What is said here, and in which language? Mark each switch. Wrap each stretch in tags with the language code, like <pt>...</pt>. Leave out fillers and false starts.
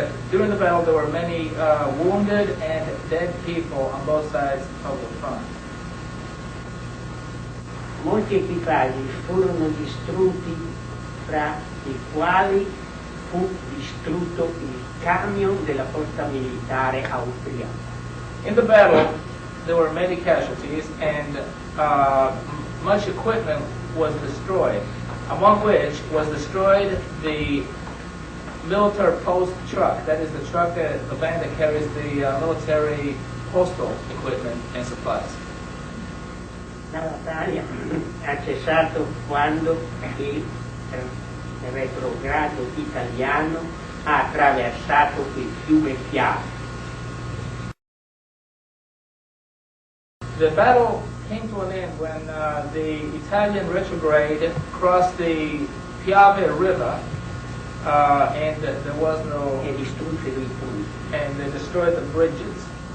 <en>During the battle, there were many wounded and dead people on both sides of the front.</en> <it>molti equipaggi furono distrutti, fra i quali fu distrutto il camion della forza militare austriaca.</it> <en>In the battle, there were many casualties and much equipment was destroyed, among which was destroyed the military post truck. That is the truck, the van that carries the military postal equipment and supplies.</en> <it>La battaglia ha cessato quando il retrogrado italiano ha attraversato il fiume Piave.</it> <en>The battle came to an end when the Italian retrograde crossed the Piave River, and there was no,</en> <it>E distrussero i ponti.</it> <en>and they destroyed the bridges.</en>